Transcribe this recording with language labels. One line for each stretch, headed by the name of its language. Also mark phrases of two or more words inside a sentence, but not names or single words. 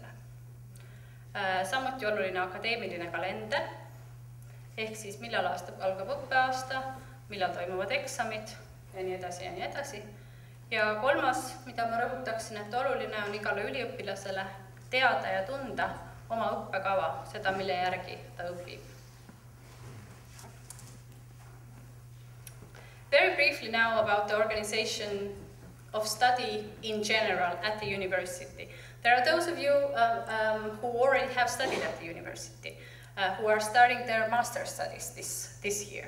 Estonian: Samuti oluline akadeemiline kalender, ehk siis millal algab õppeaasta, millal toimuvad eksamid ja nii edasi ja nii edasi. Ja kolmas, mida ma rõhutaksin, et oluline on igale üliõpilasele teada ja tunda oma õppekava, seda mille järgi ta õpib.
English: Very briefly now about the organization of study in general at the university. There are those of you who already have studied at the university, who are starting their master's studies this year.